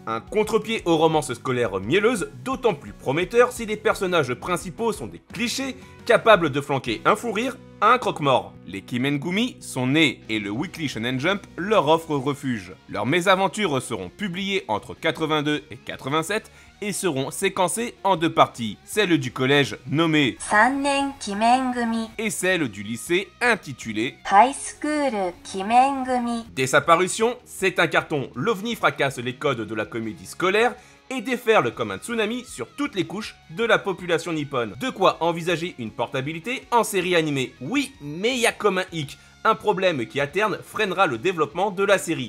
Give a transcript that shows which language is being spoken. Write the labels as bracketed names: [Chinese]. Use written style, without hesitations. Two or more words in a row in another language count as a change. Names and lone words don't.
[French] Un contre-pied aux romances scolaires mielleuses, d'autant plus prometteur si les personnages principaux sont des clichés capables de flanquer un fou rire à un croque-mort. Les Kimengumi sont nés et le Weekly Shonen Jump leur offre refuge. Leurs mésaventures seront publiées entre 82 et 87 et seront séquencées en deux parties, celle du collège nommée 3 年記念組 et celle du lycée intitulée ハイスクール記念組 Dès sa parution, c'est un carton. L'OVNI fracasse les codes de la comédie scolaire et déferle comme un tsunami sur toutes les couches de la population nippone. De quoi envisager une portabilité en série animée. Oui, mais il y a comme un hic, un problème qui à terme freinera le développement de la série.